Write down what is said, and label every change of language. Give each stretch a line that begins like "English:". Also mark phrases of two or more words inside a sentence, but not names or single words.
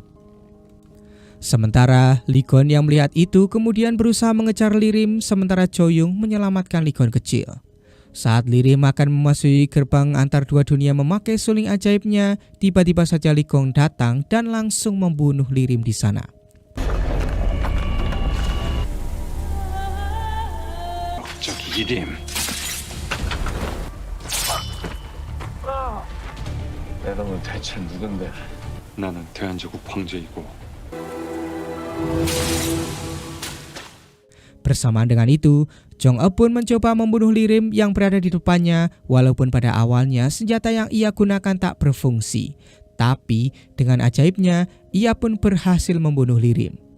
Indonesian: Sementara Lee Gon yang melihat itu kemudian berusaha mengejar Lirim sementara Jo-young menyelamatkan Lee Gon kecil. Saat Lirim akan memasuki gerbang antar dua dunia memakai suling ajaibnya, tiba-tiba saja Lee Gon datang dan langsung membunuh Lirim di sana.
Korean: 저기 이림. 내가 너 대체 누군데? 나는 대한제국 황제이고.
Indonesian: Bersamaan dengan itu, Jong-e pun mencoba membunuh Lirim yang berada di depannya walaupun pada awalnya senjata yang ia gunakan tak berfungsi. Tapi dengan ajaibnya, ia pun berhasil membunuh Lirim.